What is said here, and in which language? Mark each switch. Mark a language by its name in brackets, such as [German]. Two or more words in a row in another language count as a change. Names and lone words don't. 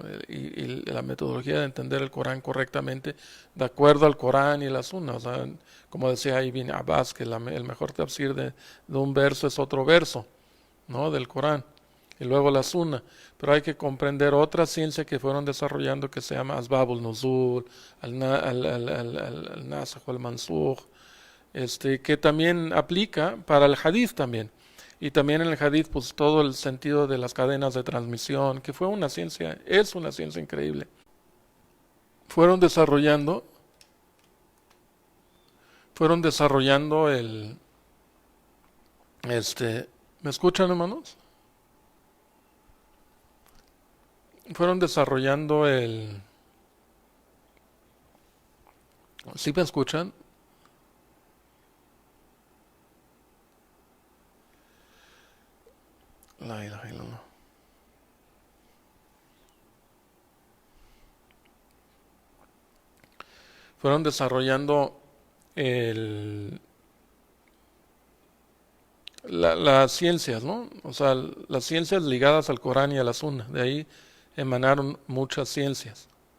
[Spanish] Y la metodología de entender el Corán correctamente de acuerdo al Corán y la Sunna, o sea, como decía Ibn Abbas, que el mejor tafsir de un verso es otro verso, ¿no? Del Corán, y luego la Sunna, pero hay que comprender otra ciencia que fueron desarrollando que se llama [Arabic] أسباب النزول, [Spanish] al-Nasakh o al-Mansukh, que también aplica para el hadith también. Y también en el hadith, pues todo el sentido de las cadenas de transmisión, que fue una ciencia, es una ciencia increíble. Fueron desarrollando ¿me escuchan, hermanos? Fueron desarrollando ¿sí me escuchan? [Arabic] لا إله إلا الله. [Spanish] Fueron desarrollando las ciencias, ¿no? O sea, las ciencias ligadas al Corán y a la Sunna. De ahí emanaron muchas ciencias.